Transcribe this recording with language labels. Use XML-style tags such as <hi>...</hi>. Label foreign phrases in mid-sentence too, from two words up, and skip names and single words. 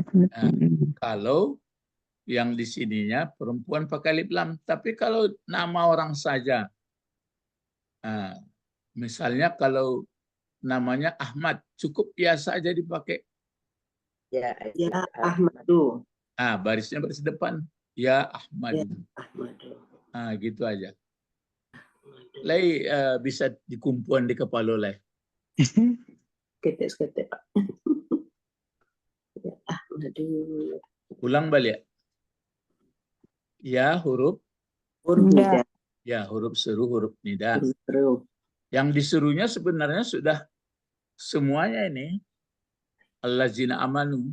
<id>Kalau yang di sininya perempuan pakai alif lam. Tapi kalau nama orang saja, misalnya kalau namanya Ahmad, cukup biasa aja dipakai. Ya, Ahmadu. Barisnya baris depan. Ya Ahmad. Ya, Ahmadu. Gitu aja.</id> <min>Lai bisa dikumpulan di kepala lai. Ketek Pak.</min> <id>Ya, Ahmadu. Ulang balik. Ya huruf. Huruf nida. Ya huruf seru, huruf nida. Huruf seru. Yang disuruhnya sebenarnya sudah semuanya ini.</id> <ar>الذين آمنوا.</ar>